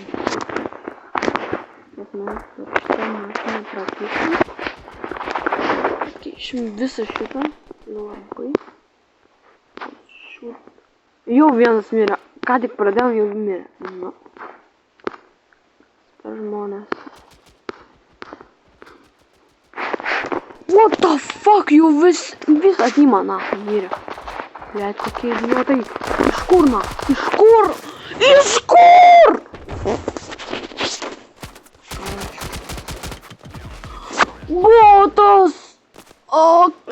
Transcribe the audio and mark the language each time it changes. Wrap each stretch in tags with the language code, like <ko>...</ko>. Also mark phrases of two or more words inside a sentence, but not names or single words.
<lt>Pakeišim visą šitą. Labai. Jau vienas mirė. Ką tik pradėjom, jau mirė. Nu. Per žmonės.</lt> <en>What the fuck,</en> <lt>jau vis atima, na, mirė. Blet, kokie idiotai. Iš kur, na? Iš kur? Iš kur? Botas! Ok!</lt>